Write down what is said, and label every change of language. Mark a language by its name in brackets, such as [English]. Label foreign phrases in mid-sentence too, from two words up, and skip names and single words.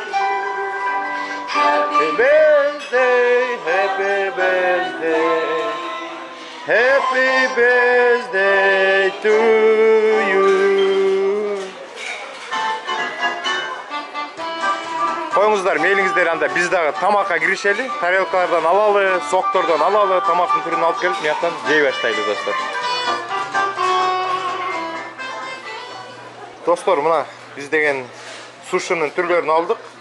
[English] Happy birthday, happy birthday, happy birthday to you. [Kyrgyz] Коюңуздар, мейлиңиздер, анда биз дагы тамакка киришели, тарелкалардан алалы, соктордон алалы, тамактын түрүн алып келип, мыяктан жей баштайлы, достор. Достор, мына биз деген сушинин түрлөрүн алдык.